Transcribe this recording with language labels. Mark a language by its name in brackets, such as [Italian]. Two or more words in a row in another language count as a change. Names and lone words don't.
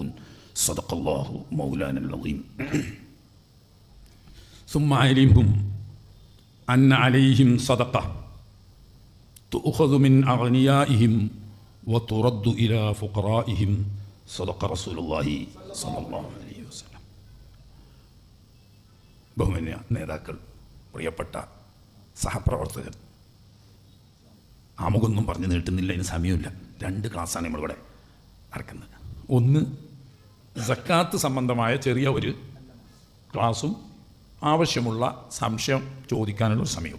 [Arabic] صدق الله مولانا العظيم. ثم علمهم أن عليهم صدقة تؤخذ من أغنيائهم وترد إلى فقرائهم. صدق رسول الله صلى الله عليه وسلم. [Malayalam] ബഹുമാന്യ നേതാക്കൾ, പ്രിയപ്പെട്ട സഹപ്രവർത്തകർ, ആമുഖമൊന്നും പറഞ്ഞു നീട്ടുന്നില്ല, അതിന് സമയമില്ല. 2 ക്ലാസ്സാണ് നമ്മളിവിടെ നടക്കുന്നത്. ഒന്ന് സക്കാത്ത് സംബന്ധമായ ചെറിയ ഒരു ക്ലാസ്സും ആവശ്യമുള്ള സംശയം ചോദിക്കാനുള്ളൊരു സമയവും.